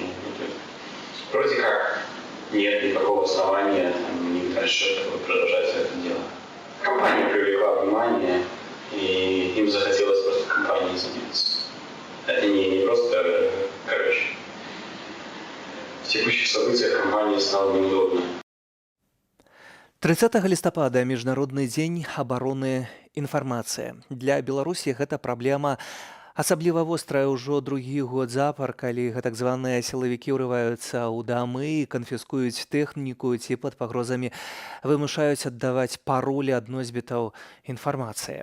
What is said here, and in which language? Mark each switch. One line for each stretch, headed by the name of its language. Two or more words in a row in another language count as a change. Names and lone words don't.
Russian: Ну, то есть, вроде как нет никакого основания у них дальше продолжать это дело. Компания привлекла внимание, и им захотелось просто компанией заняться. Это не просто, в текущих событиях компании стало неудобно.
Belarusian: 30 лістапада міжнародны дзень абароны інфармацыі. Для Беларусі гэта праблема асабліва вострая ўжо другі год запар, калі гэтак званыя сілавікі ўрываюцца ў дамы і канфіскуюць тэхніку ці пад пагрозамі вымушаюць аддаваць паролі ад носьбітаў інфармацыі.